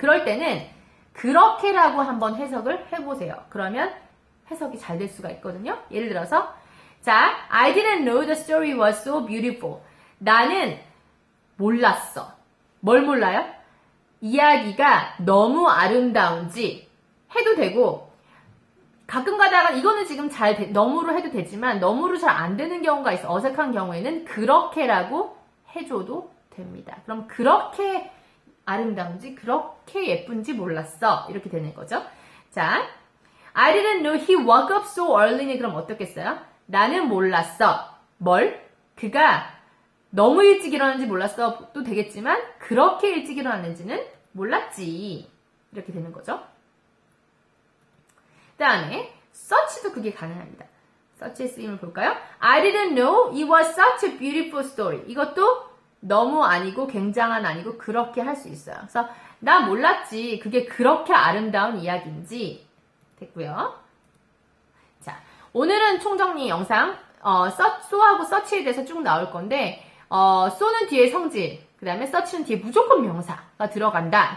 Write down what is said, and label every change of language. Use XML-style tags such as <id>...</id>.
<ko>그럴 때는 그렇게라고 한번 해석을 해보세요. 그러면 해석이 잘 될 수가 있거든요. 예를 들어서 자,</ko> <en>I didn't know the story was so beautiful.</en> <ko>나는 몰랐어. 뭘 몰라요? 이야기가 너무 아름다운지 해도 되고 가끔 가다가 이거는 지금 너무로 해도 되지만 너무로 잘 안 되는 경우가 있어. 어색한 경우에는 그렇게라고 해줘도 됩니다. 그럼 그렇게 아름다운지 그렇게 예쁜지 몰랐어. 이렇게 되는 거죠.</ko> <en>자, I didn't know he woke up so early는</en> <ko>그럼 어떻겠어요? 나는 몰랐어. 뭘? 그가 너무 일찍 일어나는지 몰랐어. 또 되겠지만 그렇게 일찍 일어났는지는 몰랐지. 이렇게 되는 거죠. 그 다음에 such도 그게 가능합니다. such의 쓰임을 볼까요?</ko> <en>I didn't know it was such a beautiful story.</en> <ko>이것도 너무 아니고 굉장한 아니고 그렇게 할 수 있어요. 그래서 나 몰랐지. 그게 그렇게 아름다운 이야기인지 됐고요. 자, 오늘은 총정리 영상 so하고 such에 대해서 쭉 나올 건데 so는 뒤에 성질, 그 다음에 such는 뒤에 무조건 명사가 들어간다.</ko>